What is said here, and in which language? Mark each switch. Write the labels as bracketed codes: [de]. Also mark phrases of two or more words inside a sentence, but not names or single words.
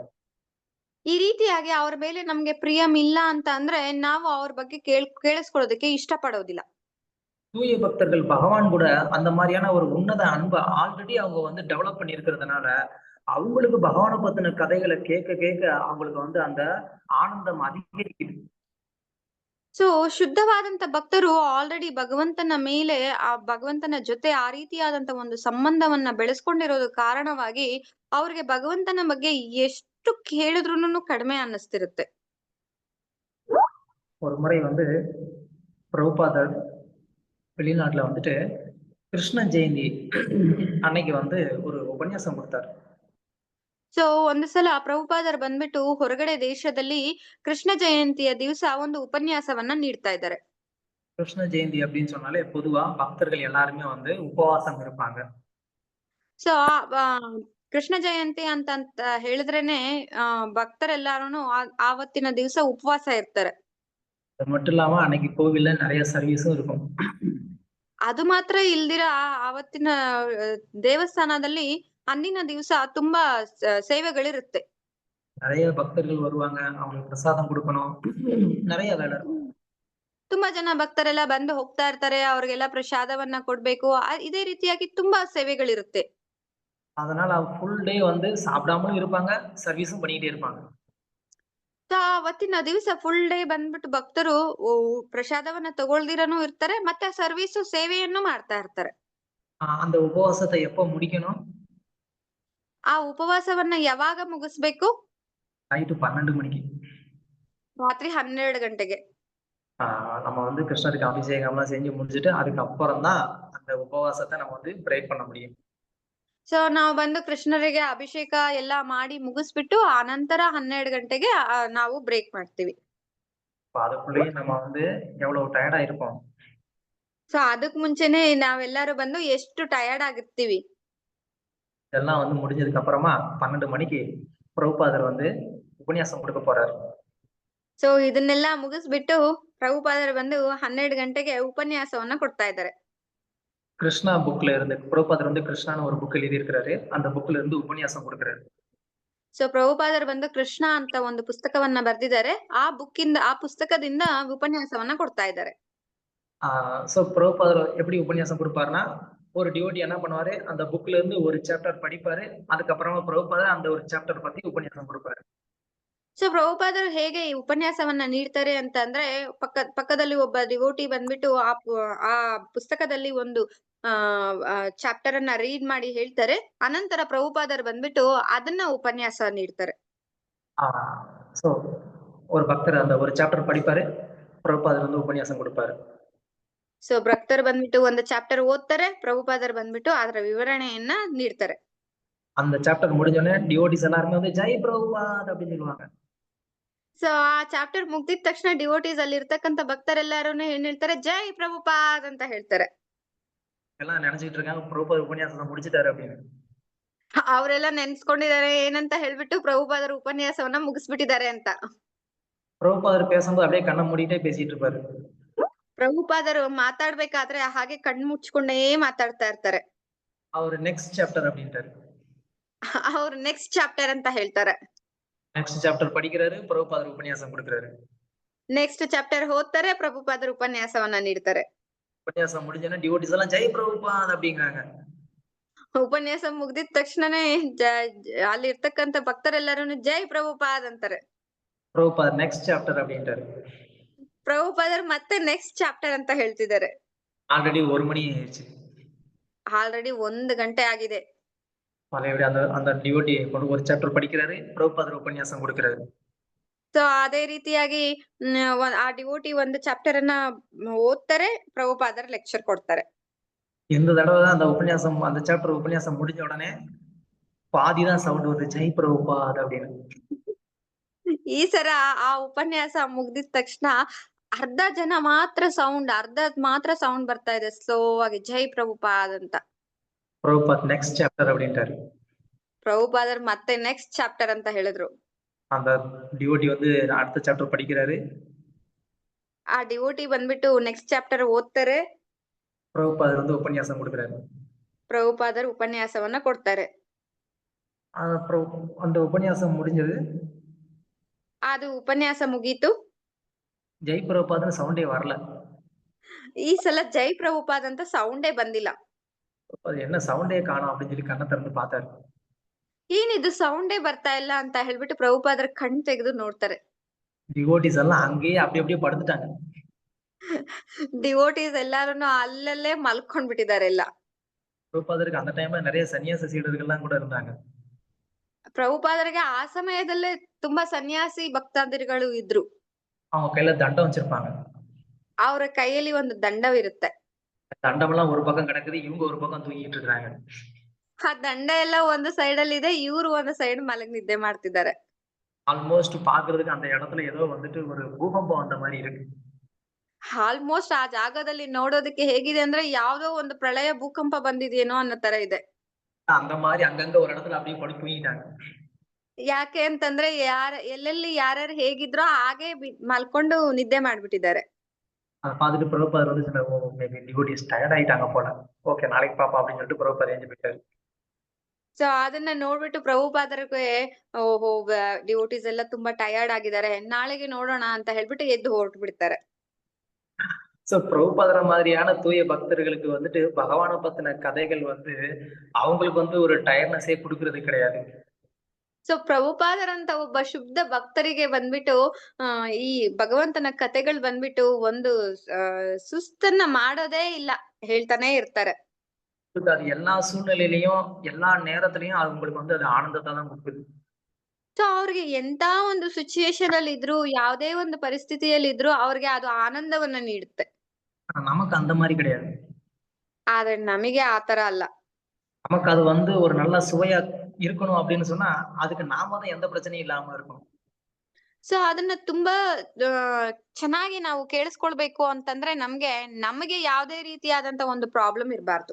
[kn] ಈ ರೀತಿಯಾಗಿ ಅವ್ರ ಮೇಲೆ ನಮ್ಗೆ ಪ್ರಿಯಂ ಇಲ್ಲ ಅಂತ ಅಂದ್ರೆ ನಾವು ಅವ್ರ ಬಗ್ಗೆ ಕೇಳಿಸ್ಕೊಳ್ಳೋದಕ್ಕೆ ಇಷ್ಟ ಪಡೋದಿಲ್ಲ. [ta] தூய பக்தர்கள் பகவான் கூட அந்த மாதிரியான ஒரு உன்னத அன்பை ஆல்ரெடி அவங்க வந்து டெவலப் பண்ணி இருக்கிறதுனால அவங்களுக்கு பகவானை பத்தின கதைகளை கேட்க கேட்க அவங்களுக்கு வந்து அந்த ஆனந்தம் அதிகரிக்குது. [kn] ಸೊ ಶುದ್ಧವಾದಂತ ಭಕ್ತರು ಆಲ್ರೆಡಿ ಭಗವಂತನ ಮೇಲೆ ಆ ಭಗವಂತನ ಜೊತೆ ಆ ರೀತಿಯಾದಂತ ಒಂದು ಸಂಬಂಧವನ್ನ ಬೆಳೆಸ್ಕೊಂಡಿರೋದು ಕಾರಣವಾಗಿ ಅವ್ರಿಗೆ ಭಗವಂತನ ಬಗ್ಗೆ ಎಷ್ಟು ಕೇಳಿದ್ರುನು ಕಡಿಮೆ ಅನ್ನಿಸ್ತಿರುತ್ತೆ. [ta] ஒரு முறை வந்து பிரபுபாதர் வெளிநாட்டுல வந்துட்டு கிருஷ்ண ஜெயந்தி அன்னைக்கு வந்து ஒரு உபன்யாசம் கொடுத்தாரு. [kn] ಸೊ ಒಂದು ಸಲ ಪ್ರಭುಪಾದರು ಬಂದ್ಬಿಟ್ಟು ಹೊರಗಡೆ ದೇಶದಲ್ಲಿ ಕೃಷ್ಣ ಜಯಂತಿಯ ದಿವಸ ಒಂದು ಉಪನ್ಯಾಸವನ್ನ ನೀಡ್ತಾ ಇದ್ದಾರೆ. [ta] கிருஷ்ண ஜெயந்தி அப்படின்னு சொன்னாலே பொதுவா பக்தர்கள் எல்லாருமே வந்து உபவாசம் இருப்பாங்க. [kn] ಸೊ ಕೃಷ್ಣ ಜಯಂತಿ ಅಂತ ಹೇಳಿದ್ರೇನೆ ಭಕ್ತರೆಲ್ಲಾರು ಆವತ್ತಿನ ದಿವಸ ಉಪವಾಸ ಇರ್ತಾರೆ. [ta] அது மட்டும் இல்லாம அன்னைக்கு கோவில்ல நிறைய சர்வீஸும் இருக்கும். [kn] ಅದು ಮಾತ್ರ ಇಲ್ದಿರ ಆವತ್ತಿನ ದೇವಸ್ಥಾನದಲ್ಲಿ ಅಂದಿನ ದಿವಸ ತುಂಬಾ ಸೇವೆಗಳಿರುತ್ತೆ. [ta] நிறைய பக்தர்கள் வருவாங்க, அவங்களுக்கு பிரசாதம் கொடுக்கணும், நிறைய வேலை இருக்கும். [kn] ತುಂಬಾ ಜನ ಭಕ್ತರೆಲ್ಲ ಬಂದು ಹೋಗ್ತಾ ಇರ್ತಾರೆ, ಅವ್ರಿಗೆಲ್ಲ ಪ್ರಸಾದವನ್ನ ಕೊಡ್ಬೇಕು. ಇದೇ ರೀತಿಯಾಗಿ ತುಂಬಾ ಸೇವೆಗಳಿರುತ್ತೆ. [ta] அதனால [en] full day [ta] வந்து சாப்பிடாமலும் இருப்பாங்க, சர்வீஸும் பண்ணிக்கிட்டே இருப்பாங்க. [kn] ಸೊ ಅವತ್ತಿನ ದಿವಸ [en] full day [kn] ಬಂದ್ಬಿಟ್ಟು ಭಕ್ತರು ಪ್ರಸಾದವನ್ನ ತಗೊಳ್ದಿರನೂ ಇರ್ತಾರೆ, ಮತ್ತೆ ಸರ್ವೀಸು ಸೇವೆಯನ್ನು ಮಾಡ್ತಾ ಇರ್ತಾರೆ. [ta] அந்த உபவாசத்தை எப்ப முடிக்கணும்? [kn] ಆ ಉಪವಾಸವನ್ನ ಯಾವಾಗ ಮುಗಿಸ್ಬೇಕು? [ta] நைட்டு 12 மணிக்கு. [kn] ರಾತ್ರಿ 12 ಗಂಟೆಗೆ. [ta] நம்ம வந்து கிருஷ்ணருக்கு அபிஷேகம்லாம் செஞ்சு முடிச்சுட்டு அதுக்கப்புறம் தான் அந்த உபவாசத்தை நம்ம வந்து பிரேக் பண்ண முடியும். [kn] ಸೊ ನಾವು ಬಂದು ಕೃಷ್ಣರಿಗೆ ಅಭಿಷೇಕ ಎಲ್ಲಾ ಮಾಡಿ ಮುಗಿಸ್ಬಿಟ್ಟು ಆನಂತರ 12 ಗಂಟೆಗೆ ನಾವು ಬ್ರೇಕ್ ಮಾಡ್ತೀವಿ. [ta] அதுக்குள்ளேயே நம்ம வந்து எவ்வளவு டயர்டா இருப்போம். [kn] ಸೊ ಅದಕ್ ಮುಂಚೆನೆ ನಾವೆಲ್ಲರೂ ಬಂದು ಎಷ್ಟು ಟಯರ್ಡ್ ಆಗಿರ್ತೀವಿ. [ta] இதெல்லாம் வந்து முடிஞ்சதுக்கு அப்புறமா 12 மணிக்கு பிரபுபாதர் வந்து உபன்யாசம் கொடுக்க போறாரு. [kn] ಸೊ ಇದನ್ನೆಲ್ಲ ಮುಗಿಸ್ಬಿಟ್ಟು ಪ್ರಭುಪಾದರು ಬಂದು 12 ಗಂಟೆಗೆ ಉಪನ್ಯಾಸವನ್ನ ಕೊಡ್ತಾ ಇದ್ದಾರೆ. [ta] கிருஷ்ணா புக்ல இருந்து பிரபுபாதர் வந்து கிருஷ்ணான்னு ஒரு புக் எழுதி இருக்கிறாரு. அந்த புக்ல இருந்து உபன்யாசம் கொடுக்கிறாரு. [kn] ಸೊ ಪ್ರಭುಪಾದರು ಬಂದು ಕೃಷ್ಣ ಅಂತ ಒಂದು ಪುಸ್ತಕವನ್ನ ಬರೆದಿದ್ದಾರೆ. ಆ ಪುಸ್ತಕದಿಂದ ಉಪನ್ಯಾಸವನ್ನ ಕೊಡ್ತಾ ಇದ್ದಾರೆ. [ta] சோ பிரபுபாதர் எப்படி உபன்யாசம் கொடுப்பாருன்னா, ஒரு டிவோட்டி என்ன பண்ணுவாரு, அந்த புக்ல இருந்து ஒரு சாப்டர் படிப்பாரு. அதுக்கப்புறமா பிரபுபாதர் அந்த ஒரு சாப்டர் பத்தி உபன்யாசம் கொடுப்பாரு. [kn] ಸೊ ಪ್ರಭುಪಾದರು ಹೇಗೆ ಈ ಉಪನ್ಯಾಸವನ್ನ ನೀಡ್ತಾರೆ ಅಂತ ಅಂದ್ರೆ, ಪಕ್ಕದಲ್ಲಿ ಒಬ್ಬ ಡಿವೋಟಿ ಬಂದ್ಬಿಟ್ಟು ಆ ಪುಸ್ತಕದಲ್ಲಿ ಒಂದು ಚಾಪ್ಟರ್ ಅನ್ನ ರೀಡ್ ಮಾಡಿ ಹೇಳ್ತಾರೆ. ಅನಂತರ ಪ್ರಭುಪಾದರು ಬಂದ್ಬಿಟ್ಟು ಅದನ್ನ ಉಪನ್ಯಾಸ ನೀಡ್ತಾರೆ. [ta] சோ ஒரு பக்தர் அந்த ஒரு சாப்டர் படிப்பாரு, பிரபுபாதர் வந்து உபன்யாசம் கொடுப்பாரு. [kn] ಸೊ ಭಕ್ತರು ಬಂದ್ಬಿಟ್ಟು ಒಂದು ಚಾಪ್ಟರ್ ಓದ್ತಾರೆ, ಪ್ರಭುಪಾದರು ಬಂದ್ಬಿಟ್ಟು ಅದರ ವಿವರಣೆಯನ್ನ ನೀಡ್ತಾರೆ. [ta] அந்த சாப்டர் முடிஞ்சோடனே டிவோட்டிஸ் எல்லாருமே வந்து ஜெய் பிரபுபாத் அப்படின்னு சொல்லுவாங்க. [kn] ಸೊ ಆ ಚಾಪ್ಟರ್ ಮುಗ್ದಿದ ತಕ್ಷಣ ಡಿವೋಟೀಸ್ ಅಲ್ಲಿ ಇರ್ತಕ್ಕಂತ ಭಕ್ತರೆಲ್ಲಾರು ಏನ್ ಹೇಳ್ತಾರೆ, ಜೈ ಪ್ರಭುಪಾದ್ ಅಂತ ಹೇಳ್ತಾರೆ. [ta] எல்லாம் நினைச்சிட்டு இருக்காங்க பிரபுபாದர் உபன்ಯಾಸத்தை முடிச்சிட்டாரு அப்படின்னு. [kn] ಅವರೆಲ್ಲ ನೆನ್ಸ್ಕೊಂಡಿದ್ದಾರೆ ಏನಂತ ಹೇಳ್ಬಿಟ್ಟು ಪ್ರಭುಪಾದರು ಉಪನ್ಯಾಸವನ್ನ ಮುಗಿಸ್ಬಿಟ್ಟಿದ್ದಾರೆ ಅಂತ. [ta] பிரபுபாதர் பேசும்போது அப்படியே கண்ணை மூடிட்டே பேசிட்டு இருப்பாரு. [kn] ಪ್ರಭುಪಾದರು ಮಾತಾಡ್ಬೇಕಾದ್ರೆ ಹಾಗೆ ಕಣ್ಣು ಮುಚ್ಕೊಂಡೇ ಮಾತಾಡ್ತಾ ಇರ್ತಾರೆ. [ta] அவர் [en] next chapter [ta] அப்படின்ட்டாரு. [kn] ಅವ್ರು [en] next chapter [kn] ಅಂತ ಹೇಳ್ತಾರೆ. [en] next chapter [ta] படிக்கிறாரு, பிரபுபாதர் உபன்யாசம் கொடுக்கிறாரு. [en] next chapter [kn] ಓದ್ತಾರೆ, ಪ್ರಭುಪಾದರು ಉಪನ್ಯಾಸವನ್ನ ನೀಡ್ತಾರೆ. [ta] உபன்யாசம் முடிஞ்சோன்னா டிவோட்டிஸ் எல்லாம் ஜெய் பிரபுபாத் அப்படிங்கிறாங்க. [kn] ಉಪನ್ಯಾಸ ಮುಗ್ದಿದ ತಕ್ಷಣನೇ ಅಲ್ಲಿ ಇರ್ತಕ್ಕಂತ ಭಕ್ತರೆಲ್ಲರೂ ಜೈ ಪ್ರಭುಪಾದ್ ಅಂತಾರೆ. [ta] பிரபுபாதர் [en] next chapter [ta] அப்படின்ட்டாரு. [kn] ಪ್ರಭುಪಾದರು ಮತ್ತೆ [en] next chapter [kn] ಅಂತ ಹೇಳ್ತಿದ್ದಾರೆ. [ta] ஆல்ரெடி 1 மணி ஆயிடுச்சு. [kn] ಆಲ್ರೆಡಿ 1 ಗಂಟೆ ಆಗಿದೆ. [ta] பழையபடி அந்த டிவோட்டி ஒரு சாப்டர் படிக்கிறாரு, பிரபுபாதர் உபன்யாசம் கொடுக்கிறாரு. [kn] ಸೊ ಅದೇ ರೀತಿಯಾಗಿ ಆ ಡಿವೋಟಿ ಒಂದು ಚಾಪ್ಟರ್ ಅನ್ನ ಓದ್ತಾರೆ, ಪ್ರಭುಪಾದರು ಲೆಕ್ಚರ್ ಕೊಡ್ತಾರೆ. [ta] இந்த தடவை அந்த உபன்யாசம் அந்த சாப்டர் உபன்யாசம் முடிஞ்ச உடனே பாதிதான் சவுண்ட் வருது, ஜெய் பிரபுபாத் அப்படின்னு. [kn] ಈ ಸರ ಆ ಉಪನ್ಯಾಸ ಮುಗ್ದಿದ ತಕ್ಷಣ ಅರ್ಧ ಮಾತ್ರ ಸೌಂಡ್ ಬರ್ತಾ ಇದೆ, ಸ್ಲೋ ಆಗಿ ಜೈ ಪ್ರಭುಪಾದ್ ಅಂತ. [ta] பிரபுபாத் [en] next chapter [ta] அப்படின்ட்டாரு. [kn] ಪ್ರಭುಪಾದರು ಮತ್ತೆ [en] next chapter [kn] ಅಂತ ಹೇಳಿದ್ರು. [ta] அந்த டிவோட்டி வந்து அடுத்த சாப்டர் படிக்கிறாரு. [kn] ಆ ಡಿವೋಟಿ ಬಂದ್ಬಿಟ್ಟು [en] next chapter [kn] ಓದ್ತಾರೆ, [ta] பிரபுபாதர் வந்து உபன்யாசம் கொடுக்கிறாரு. [kn] ಪ್ರಭುಪಾದರು ಉಪನ್ಯಾಸವನ್ನ ಕೊಡ್ತಾರೆ. [ta] அந்த உபன்யாசம் முடிஞ்சது. [kn] ಅದು ಉಪನ್ಯಾಸ ಮುಗೀತು. [ta] ஜெய் பிரபுபாத்னு சவுண்டே வரல. [kn] ಈ ಸಲ ಜೈ ಪ್ರಭುಪಾದ್ ಅಂತ ಸೌಂಡೇ ಬಂದಿಲ್ಲ. [ta] அது என்ன சவுண்டே காணோம் அப்படின்னு சொல்லி கண்ணை திறந்து பார்த்தாரு. [kn] ಏನಿದು ಸೌಂಡೇ ಬರ್ತಾ ಇಲ್ಲ ಅಂತ ಹೇಳ್ಬಿಟ್ಟು ಪ್ರಭುಪಾದರ ಕಣ್ ತೆಗೆದು ನೋಡ್ತಾರೆ. [ta] டிவோட்டிஸ் எல்லாம் அங்கேயே அப்படியே படுத்துட்டாங்க. [kn] ಡಿವೋಟೀಸ್ ಎಲ್ಲಾರು ಅಲ್ಲಲ್ಲೇ ಮಲ್ಕೊಂಡ್ ಬಿಟ್ಟಿದ್ದಾರೆ ಎಲ್ಲ. [ta] பிரபுபாதருக்கு அந்த டைம்ல நிறைய சன்னியாச சீடர்கள்லாம் கூட இருந்தாங்க. [kn] ಪ್ರಭುಪಾದರಿಗೆ ಆ ಸಮಯದಲ್ಲೇ ತುಂಬಾ ಸನ್ಯಾಸಿ ಭಕ್ತಾದಿಗಳು ಇದ್ರು. [ta] அவங்க கையில தண்டம் வச்சிருப்பாங்க. [kn] ಅವರ ಕೈಯಲ್ಲಿ ಒಂದು ದಂಡವಿರುತ್ತೆ. [ta] தண்டம் எல்லாம் ஒரு பக்கம் கிடக்குது, இவங்க ஒரு பக்கம் தூங்கிட்டு இருக்காங்க. [kn] ಆ ದಂಡ ಎಲ್ಲ ಒಂದು ಸೈಡ್ ಅಲ್ಲಿ ಇದೆ, ಇವ್ರು ಒಂದು ಸೈಡ್ ಮಲಗಿ ನಿದ್ದೆ ಮಾಡ್ತಿದ್ದಾರೆ. [ta] ஆல்மோஸ்ட் பாக்குறதுக்கு அந்த இடத்துல ஏதோ வந்துட்டு ஒரு பூகம்பம் அந்த மாதிரி இருக்கு. [kn] ಆಲ್ಮೋಸ್ಟ್ ಆ ಜಾಗದಲ್ಲಿ ನೋಡೋದಕ್ಕೆ ಹೇಗಿದೆ ಅಂದ್ರೆ ಯಾವ್ದೋ ಒಂದು ಪ್ರಳಯ ಭೂಕಂಪ ಬಂದಿದೆಯೇನೋ ಅನ್ನೋ ತರ ಇದೆ. [ta] அந்த மாதிரி அங்கங்க ஒரு இடத்துல அப்படியே படுத்து தூங்கிட்டாங்க. [kn] ಯಾಕೆ ಅಂತಂದ್ರೆ ಎಲ್ಲೆಲ್ಲಿ ಯಾರ್ಯಾರು ಹೇಗಿದ್ರೋ ಹಾಗೆ ಮಲ್ಕೊಂಡು ನಿದ್ದೆ ಮಾಡ್ಬಿಟ್ಟಿದ್ದಾರೆ. [ta] அதை பார்த்துட்டு பிரபுபாதர் வந்து சில [en] maybe devotees tired [ta] ஆயிட்டாங்க போல, ஓகே நாளைக்கு பாப்பா அப்படின்னு சொல்லிட்டு பிரபுபாதர் எழுந்து போயிட்டாரு. [kn] ಸೊ ಅದನ್ನ ನೋಡ್ಬಿಟ್ಟು ಪ್ರಭುಪಾದರಿಗೆ ಓಹೋ ಡಿವೋಟೀಸ್ ಎಲ್ಲ ತುಂಬಾ ಟಯರ್ಡ್ ಆಗಿದ್ದಾರೆ, ನಾಳೆಗೆ ನೋಡೋಣ ಅಂತ ಹೇಳ್ಬಿಟ್ಟು ಎದ್ದು ಹೊರಟು ಬಿಡ್ತಾರೆ. [ta] சோ பிரபுபாதர மாதிரியான தூய பக்தர்களுக்கு வந்துட்டு பகவானை பத்தின கதைகள் வந்து அவங்களுக்கு வந்து ஒரு டயர்னஸே கொடுக்கறது கிடையாது. [kn] ಸೊ ಪ್ರಭುಪಾದರಂತ ಒಬ್ಬ ಶುದ್ಧ ಭಕ್ತರಿಗೆ ಬಂದ್ಬಿಟ್ಟು ಈ ಭಗವಂತನ ಕಥೆಗಳು ಬಂದ್ಬಿಟ್ಟು ಒಂದು ಸುಸ್ತನ್ನ ಮಾಡೋದೇ ಇಲ್ಲ, ಹೇಳ್ತಾನೆ ಇರ್ತಾರೆ. [ta] அது எல்லா சூழ்நிலையிலயும் எல்லா நேரத்திலயும் அவங்களுக்கு வந்து அது ஆனந்தத்தை தான் கொடுக்குது. [kn] ಸೊ ಅವ್ರಿಗೆ ಎಂತ ಒಂದು ಸಿಚುಯೇಷನ್ ಅಲ್ಲಿ ಇದ್ರು, ಯಾವುದೇ ಒಂದು ಪರಿಸ್ಥಿತಿಯಲ್ಲಿ ಇದ್ರು ಅವ್ರಿಗೆ ಅದು ಆನಂದವನ್ನ ನೀಡುತ್ತೆ. [ta] ஆனா நமக்கு அந்த மாதிரி கிடையாது. [kn] ಆದ್ರೆ ನಮಗೆ ಆತರ ಅಲ್ಲ. [ta] நமக்கு அது வந்து ஒரு நல்ல சுவையா இருக்கணும் அப்படின்னு சொன்னா அதுக்கு நாம தான் எந்த பிரச்சனையும் இல்லாம இருக்கணும். [kn] ಸೊ ಅದನ್ನ ತುಂಬಾ ಚೆನ್ನಾಗಿ ನಾವು ಕೇಳಿಸ್ಕೊಳ್ಬೇಕು ಅಂತಂದ್ರೆ ನಮಗೆ ಯಾವುದೇ ರೀತಿಯಾದಂತ ಒಂದು ಪ್ರಾಬ್ಲಮ್ ಇರಬಾರ್ದು.